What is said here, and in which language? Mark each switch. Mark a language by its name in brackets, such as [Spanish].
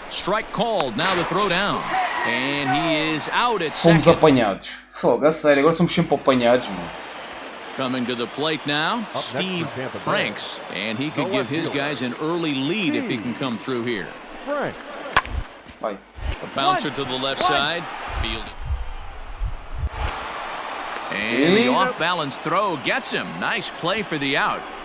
[English] Strike called, now the throw down. And he is out at [Portuguese] Fomos [English] second. [Portuguese] apanhados. Fogo, a sério, agora somos sempre apanhados, mano. [English] Coming to the plate now, Steve Franks. And he could give his guys an early lead if he can come through here. Frank. [Portuguese] Vai. [English] A bouncer to the left side. Fielded. And the off-balance throw gets him. Nice play for the out.